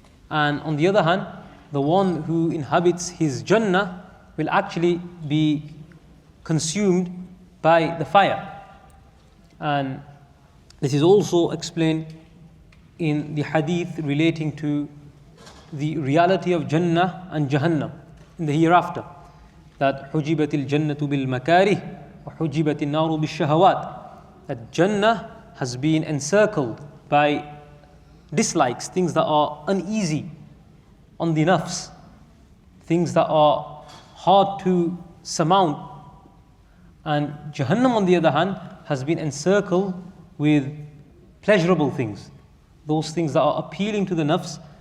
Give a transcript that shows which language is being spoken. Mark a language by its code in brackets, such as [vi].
[en] And on the other hand, the one who inhabits his Jannah will actually be consumed by the fire. And this is also explained in the hadith relating to the reality of Jannah and Jahannam in the hereafter. [ar] That حُجِبَتِ الْجَنَّةُ بِالْمَكَارِهِ وَحُجِبَتِ النَّارُ بِالشَّهَوَاتِ. [en] That Jannah has been encircled by dislikes, things that are uneasy on the nafs, things that are hard to surmount. And Jahannam, on the other hand, has been encircled with pleasurable things, those things that are appealing to the nafs.